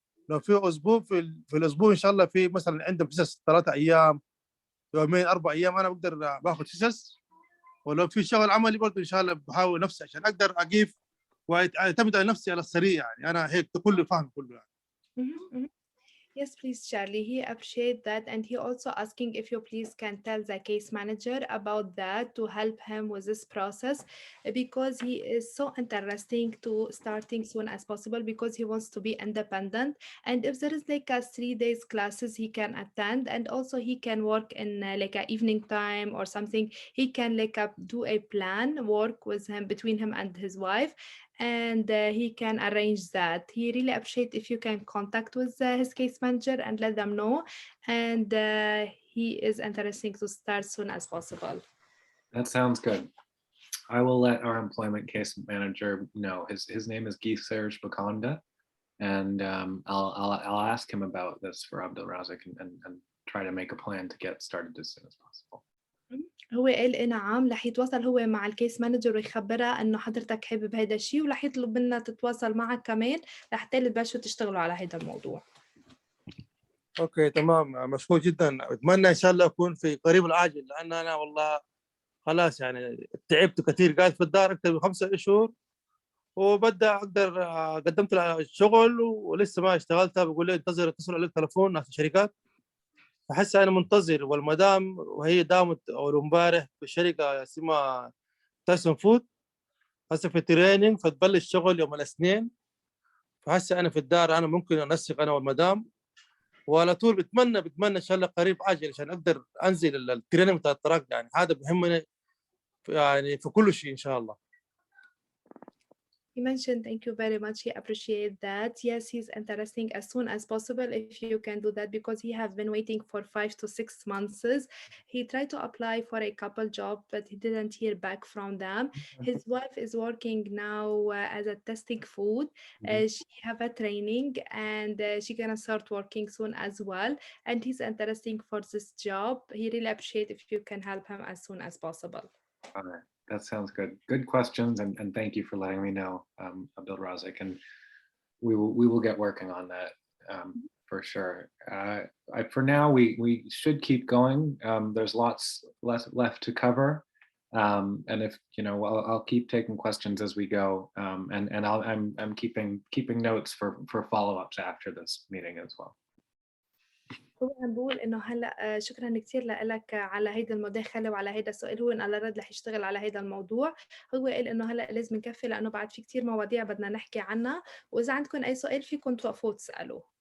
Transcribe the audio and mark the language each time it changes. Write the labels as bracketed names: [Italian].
[Arabic] لو في اسبوع في الاسبوع ان شاء الله في مثلا عندهم حصص 3 ايام، يومين 4 ايام، انا بقدر باخذ حصص. ولو في شغل عملي برضه ان شاء الله بحاول نفسي عشان اقدر اقيف واعتمد على نفسي على السريع. يعني انا هيك كله فاهم كله يعني. [English] Mhm, mhm. Yes, please, Charlie. He appreciate that, and he also asking if you please can tell the case manager about that to help him with this process, because he is so interesting to starting soon as possible because he wants to be independent. And if there is like a 3 days classes he can attend, and also he can work in like a evening time or something. He can like do a plan, work with him between him and his wife, and he can arrange that. He really appreciate if you can contact with his case manager and let them know, and he is interesting to start soon as possible. That sounds good. I will let our employment case manager know. His name is Guy Serge Bakonda, and I'll ask him about this for Abdul Razak and try to make a plan to get started as soon as possible. [Arabic] هو قال إيه نعم رح يتواصل هو مع الكيس مانجر ويخبرها إنه حضرتك حابب هيدا الشيء، ورح يطلب منا تتواصل معك كمان لحتى تبلشوا تشتغلوا على هيدا الموضوع. اوكي تمام، مشكور جدا. اتمنى ان شاء الله اكون في قريب العاجل، لان انا والله خلاص يعني تعبت كثير، قاعد في الدار اكثر من 5 اشهر، وببدا اقدر قدمت الشغل ولسه ما اشتغلتها. بقول لي انتظر، اتصل عليك تلفون ناس الشركات، فحس انا منتظر. والمدام وهي دامت اول امبارح في شركه اسمها تايسون فود، هسه في تريننج، فتبلش شغل يوم الاثنين. فهسه انا في الدار، انا ممكن انسق انا والمدام، وعلى طول بتمنى ان شاء الله قريب عاجل عشان اقدر انزل التريننج بتاع الطرق. يعني هذا بيهمني يعني في كل شيء ان شاء الله. [English] He mentioned thank you very much. He appreciate that. Yes, he's interesting as soon as possible if you can do that because he have been waiting for 5 to 6 months. He tried to apply for a couple job, but he didn't hear back from them. His wife is working now as a testing food. She have a training and she gonna start working soon as well. And he's interesting for this job. He really appreciate if you can help him as soon as possible. All right, that sounds good. Good questions, and thank you for letting me know, Abdul Razak, and we will get working on that for sure. For now, we should keep going. There's lots left to cover, and if you know, I'll keep taking questions as we go, and I'm keeping notes for follow-ups after this meeting as well. [Arabic] هو عم بقول إنه هلأ شكرًا كتير لإلك على هيدي المداخلة وعلى هيدا السؤال، هو على رد رح يشتغل على هيدا الموضوع. هو قال إنه هلأ لازم نكفي لإنه بعد في كتير مواضيع بدنا نحكي عنها، وإذا عندكم أي سؤال فيكم توقفوا وتسألوا.